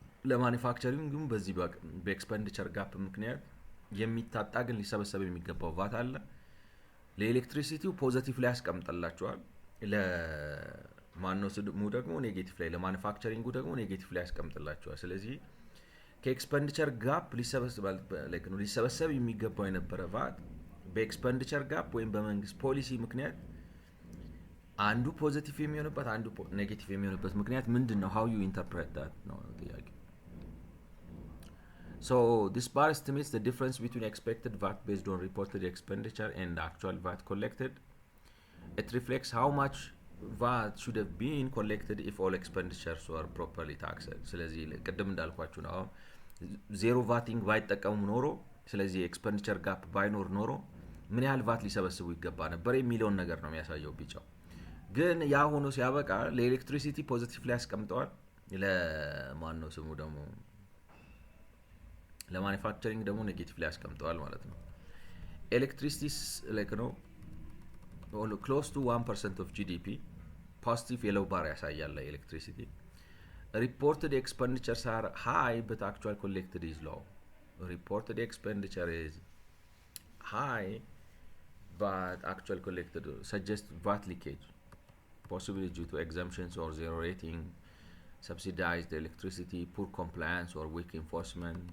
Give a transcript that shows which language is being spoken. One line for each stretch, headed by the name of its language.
Amharic: ለማኒፋክቸሪንግ ግን በዚህ በኤክስፔንዲቸር ጋፕ ምክንያት የሚታጣ ግን ሊሰበሰብ የሚገባው ቫት አለ። ለኤሌክትሪሲቲው ፖዚቲቭ ላይ ያስቀምጥላቸዋል፣ ለማነው ስሙ ደግሞ ኔጌቲቭ ላይ፣ ለማኒፋክቸሪንጉ ደግሞ ኔጌቲቭ ላይ ያስቀምጥላቸዋል። ስለዚህ ከኤክስፔንዲቸር ጋፕ ሊሰበሰብ የሚገባው የነበረ ቫት በኤክስፔንዲቸር ጋፕ ወይም በመንግስት ፖሊሲ ምክንያት አንዱ ፖዚቲቭ የሚሆንበት አንዱ ኔጌቲቭ የሚሆንበት ምክንያት ምንድነው?
English: how you interpret that
Amharic: ነው ጥያቄ።
English: So this bar estimates the difference between expected VAT based on reported expenditure and actual VAT collected. It reflects how much VAT should have been collected if all expenditures were properly taxed.
Amharic: ስለዚህ ቅድም እንዳልኳችሁ ነው ዜሮ ቫቲንግ ባይጠቀሙ ኖሮ፣ ስለዚህ ኤክስፔንዲቸር ጋፕ ባይኖር ኖሮ ምን ያህል ቫት ሊሰበስቡ ይገባ ነበር የሚለውን ነገር ነው የሚያሳየው ቢጫው። ግን ያ ሆኖ ሲያበቃ ለኤሌክትሪሲቲ ፖዚቲቭ ላይ ያስቀምጠዋል፣ ለማን ነው ስሙ ደግሞ ለማኒፋክቸሪንግ ደግሞ ኔጌቲቭ ላይ ያስቀምጠዋል ማለት ነው። ኤሌክትሪሲቲ ነው
English: close to 1% of GDP. Positive yellow bar
Amharic: ያሳያል
English: electricity. Reported expenditures are high, but actual collected is low. Reported expenditure is high, but actual collected suggests VAT leakage, possibly due to exemptions or zero rating, subsidized electricity, poor compliance, or weak enforcement.